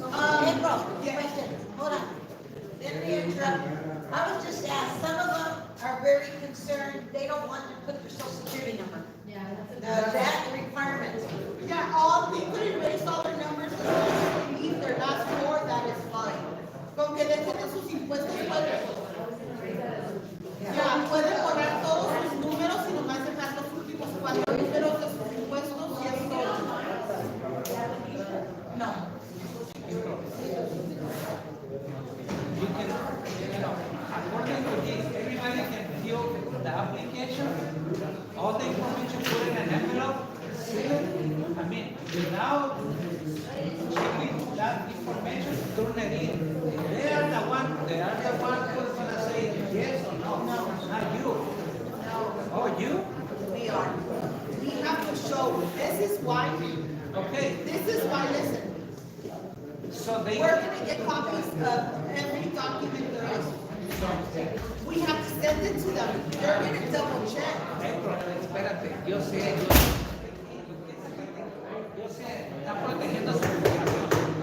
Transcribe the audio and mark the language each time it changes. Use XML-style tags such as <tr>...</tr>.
<en>April, question, hold on. Didn't mean to interrupt. I was just asked, some of them are very concerned, they don't want to put their social security number. Yeah, That requirement. yeah, all, they could erase all their numbers, and leave their last four, that is fine.</en> <es>Con que dejen de sus impuestos, ya, pueden borrar todos sus números y nomás dejar los últimos 4 números de sus impuestos y es todo.</es> <en>No. You can, according to this, everybody can fill the application, all the information put in an envelope, seal it, I mean, without checking that information, turn it in. They are the one who's gonna say yes or no, not you. Oh, you? We are. We have to show, this is why, Okay, listen, so they. we're gonna get copies of every document there is. We have to send it to them, they're gonna double check.</en> <es>Espérate, yo sé, está protegiendo su información.</es>